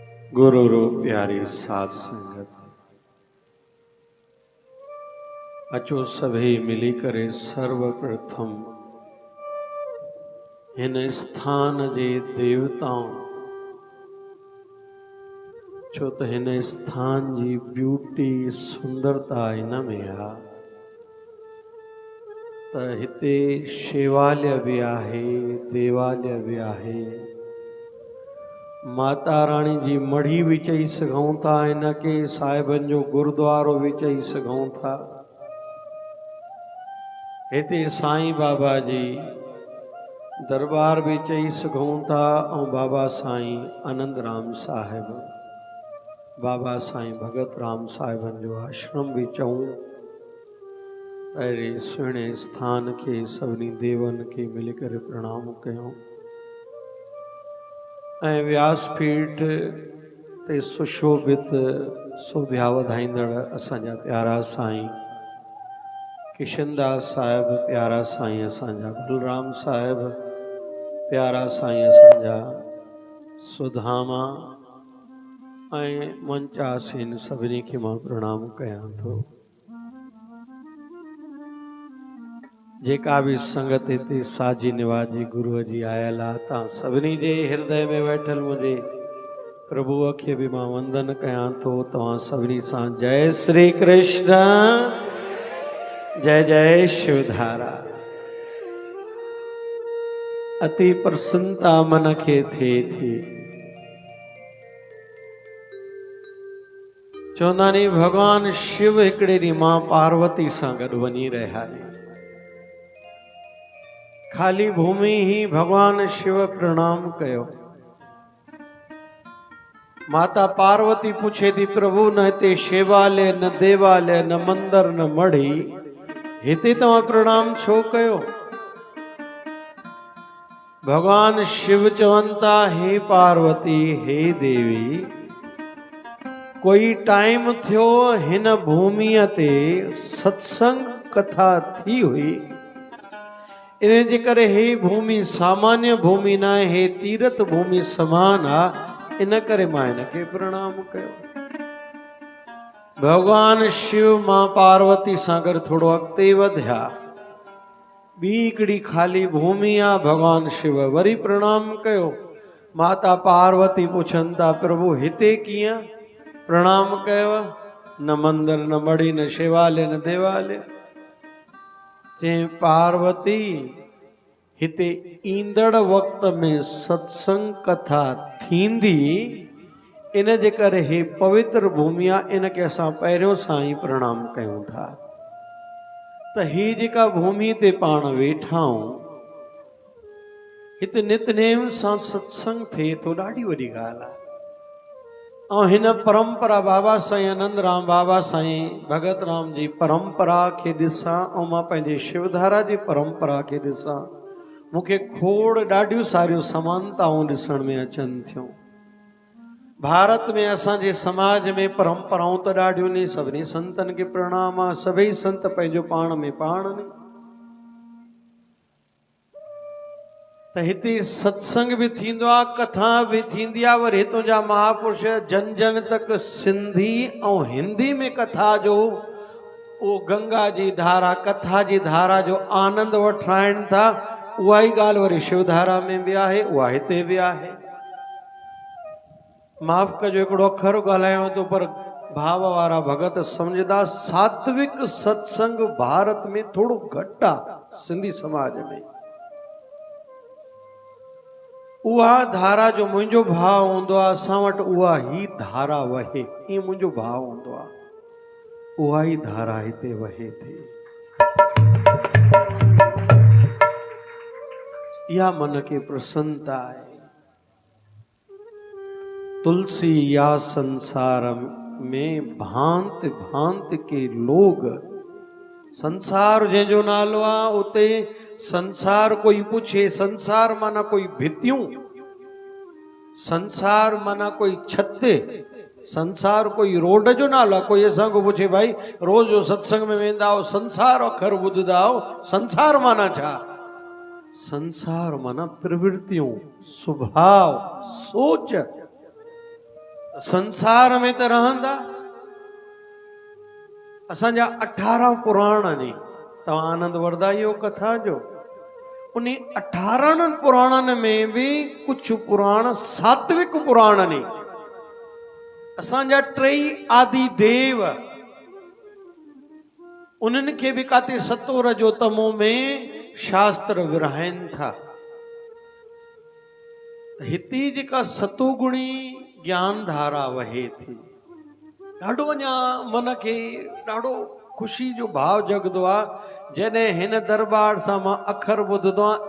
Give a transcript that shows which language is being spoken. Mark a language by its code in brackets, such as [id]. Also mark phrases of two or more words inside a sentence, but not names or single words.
[sd] गुरु रूप प्यारी साध संगत अचो सभी मिली करे सर्वप्रथम इन स्थान जे देवताओं छो तो इन स्थान जी ब्यूटी सुंदरता इन में आ त हिते शिवालय भी आहे, देवालय भी आहे, माता रानी जी मढ़ी भी चई सघूं था, इनके साहिबन जो गुरुद्वारो भी चई सघूं था। हिते साईं बाबा जी दरबार भी चई सघूं था और बाबा साईं आनंद राम साहिब, बाबा साईं भगत राम साहिबन जो आश्रम भी चऊं। अहिड़े सुहिणे स्थान के सभिनी देवन के मिली करे प्रणाम कयूं ऐं व्यासपीठ ते सुशोभित शोभा वधाईंदड़ असांजा प्यारा साईं किशनदास साहिब, प्यारा साईं असांजा बलराम साहिब, प्यारा साईं असांजा सुधामा ऐं मंचासीन सभिनी खे मां प्रणाम कयां थो। जेका भी संगत हिते साजी निवाजी गुरु जी आयल आहे, तव्हां सभिनी जे हृदय में वेठल मुझे प्रभुअ खे भी मां वंदन कयां थो। तव्हां सभिनी सां जय श्री कृष्ण, जय जय शिवधारा। अति प्रसन्नता मन खे थिए थी। चवंदा नी भगवान शिव हिकिड़े ॾींहुं मां पार्वती सां गॾु वञी रहिया आहिनि। खाली भूमि ही भगवान शिव प्रणाम कयो। माता पार्वती पूछे थी, प्रभु न हिते शिवालय, न देवालय, न मंदिर, न मढ़ी, हिते तव्हां प्रणाम छो कयो? भगवान शिव चवनि था, हे पार्वती, हे देवी, कोई टाइम थियो हिन भूमिअ ते सत्संग कथा थी हुई, इन जे करे हे भूमि सामान्य भूमि न आहे, हे तीर्थ भूमि समान आहे, इन करे मां इनखे प्रणाम कयो। भगवान शिव मां पार्वती सां गॾु थोरो अॻिते वधिया। ॿी हिकिड़ी खाली भूमि आहे, भगवान शिव वरी प्रणाम कयो। माता पार्वती पुछनि था, प्रभु हिते कीअं प्रणाम कयो? न मंदिर, न मढ़ी, न शिवालय, न देवालय। चई पार्वती, हिते ईंदड़ वक्त में सत्संग कथा थींदी, इन जे करे हे पवित्र भूमि आहे, इनखे असां पहिरियों सां ई प्रणाम कयूं था। त ही जेका भूमि ते पाण वेठा आहियूं, हिते नितनेम सां सत्संग थिए थो, ॾाढी वॾी ॻाल्हि आहे। ऐं हिन परंपरा बाबा साईं आनंद राम, बाबा साईं भगत राम जी परंपरा खे ॾिसां ऐं मां पंहिंजी शिवधारा जी परंपरा खे ॾिसां, मूंखे खोड़ ॾाढियूं सारियूं समानताऊं ॾिसण में अचनि थियूं। भारत में असांजे समाज में परंपराऊं त ॾाढियूं आहिनि, सभिनी संतनि खे प्रणाम आहे, सभई संत पंहिंजो पाण में पाण आहिनि। त हिते सत्संग भी थींदो आहे, कथा भी थींदी आहे, वरी हितों जा महापुरुष जन जन तक सिंधी ऐं हिंदी में कथा जो उहो गंगा जी धारा, कथा जी धारा जो आनंद वठाइनि था। उहा ई ॻाल्हि वरी शिवधारा में भी आहे, उहा हिते भी आहे। माफ़ कजो, हिकिड़ो अखर ॻाल्हायां थो, पर भाव वारा भगत सम्झंदा। सात्विक सत्संग भारत में थोड़ो घटि आहे, सिंधी समाज में। उहा धारा जो मुंहिंजो भाव हूंदो आहे, असां वटि उहा ई धारा वहे, ईअं मुंहिंजो भाव हूंदो आहे। उहा ई धारा हिते वहे थी। इहा मन खे प्रसन्नता आहे। [hi] तुलसी या संसार में भांत भांत के लोग, [sd] संसार जंहिंजो नालो आहे, उते संसार कोई पूछे, संसार माना कोई भितियूं, संसार माना कोई छत, संसार कोई रोड जो नालो आहे। कोई असांखो पूछे, भाई रोज जो सत्संग में वेंदा आहियो, संसार अखर ॿुधंदा आहियो, संसार माना छा? संसार माना प्रवृत्तियों, स्वभाव, सोच। संसार में त रहंदा असांजा 18 पुराण ने तव्हां आनंद वठंदा इहो कथा जो। उन 18 पुराणनि में भी कुछ पुराण सात्विक पुराण ने। असांजा 3 आदि देव उन्हनि खे भी काथे सतो रजो तमो में शास्त्र विरहाइनि था। हिते जेका सतोगुणी ज्ञान धारा वहे थी, ॾाढो अञा मन खे ॾाढो खुशी जो भाव जगदो आहे जॾहिं हिन दरबार सां मां अखर ॿुधंदो आहियां।